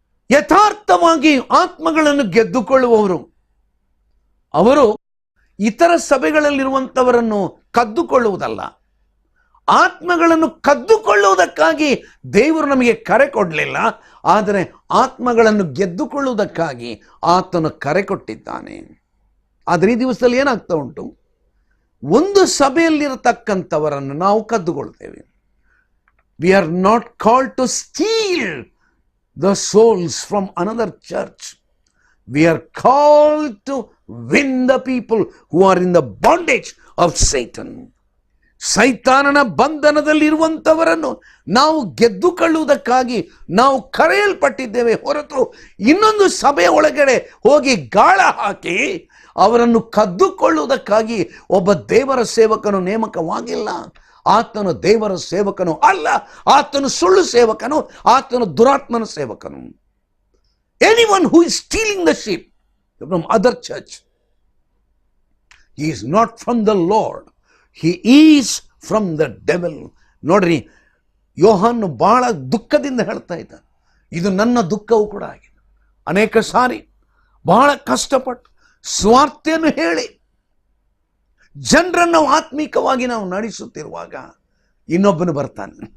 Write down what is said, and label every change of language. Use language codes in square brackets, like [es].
[kn] ಯಥಾರ್ಥವಾಗಿ ಆತ್ಮಗಳನ್ನು ಗೆದ್ದುಕೊಳ್ಳುವವರು ಅವರು ಇತರ ಸಭೆಗಳಲ್ಲಿರುವಂಥವರನ್ನು ಕದ್ದುಕೊಳ್ಳುವುದಲ್ಲ, ಆತ್ಮಗಳನ್ನು ಕದ್ದುಕೊಳ್ಳುವುದಕ್ಕಾಗಿ ದೇವರು ನಮಗೆ ಕರೆ ಕೊಡಲಿಲ್ಲ, ಆದರೆ ಆತ್ಮಗಳನ್ನು ಗೆದ್ದುಕೊಳ್ಳುವುದಕ್ಕಾಗಿ ಆತನು ಕರೆ ಕೊಟ್ಟಿದ್ದಾನೆ. ಆದರೆ ಈ ದಿವಸದಲ್ಲಿ ಏನಾಗ್ತಾ ಉಂಟು, ಒಂದು ಸಭೆಯಲ್ಲಿರತಕ್ಕಂಥವರನ್ನು ನಾವು ಕದ್ದುಕೊಳ್ತೇವೆ. [en] We are not called to steal the souls from another church. We are called to win the people who are in the bondage of Satan. [kn] ಸೈತಾನನ ಬಂಧನದಲ್ಲಿರುವಂಥವರನ್ನು ನಾವು ಗೆದ್ದುಕೊಳ್ಳುವುದಕ್ಕಾಗಿ ನಾವು ಕರೆಯಲ್ಪಟ್ಟಿದ್ದೇವೆ ಹೊರತು ಇನ್ನೊಂದು ಸಭೆಯ ಒಳಗಡೆ ಹೋಗಿ ಗಾಳ ಹಾಕಿ ಅವರನ್ನು ಕದ್ದುಕೊಳ್ಳುವುದಕ್ಕಾಗಿ ಒಬ್ಬ ದೇವರ ಸೇವಕನು ನೇಮಕವಾಗಿಲ್ಲ. ಆತನು ದೇವರ ಸೇವಕನು ಅಲ್ಲ, ಆತನು ಸುಳ್ಳು ಸೇವಕನು, ಆತನು ದುರಾತ್ಮನ ಸೇವಕನು. [en] Anyone who is stealing the sheep from other church, he is not from the Lord, he is from the devil. [kn] ನೋಡ್ರಿ, ಯೋಹಾನು ಬಹಳ ದುಃಖದಿಂದ ಹೇಳ್ತಾ ಇದ್ದಾನೆ. ಇದು ನನ್ನ ದುಃಖವೂ ಕೂಡ ಆಗಿದೆ. ಅನೇಕ ಸಾರಿ ಬಹಳ ಕಷ್ಟಪಟ್ಟು ಸ್ವಾರ್ಥೆಯನ್ನು ಹೇಳಿ ಜನರನ್ನು ಆತ್ಮಿಕವಾಗಿ ನಾವು ನಡೆಸುತ್ತಿರುವಾಗ ಇನ್ನೊಬ್ಬನು ಬರ್ತಾನೆ.